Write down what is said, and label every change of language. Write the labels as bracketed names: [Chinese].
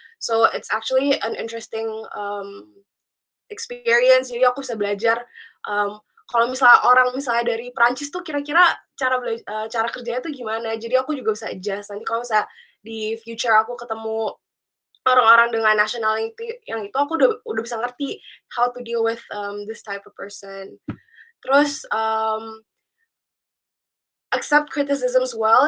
[English] So it's actually an interesting experience. [Indonesian] Jadi aku bisa belajar kalau misalnya orang misalnya dari Prancis tuh kira-kira cara kerjanya tuh gimana. Jadi aku juga bisa adjust. Nanti kalau misalnya di future aku ketemu orang-orang dengan nationality yang itu aku udah bisa ngerti [English] how to deal with this type of person. Terus accept criticisms well.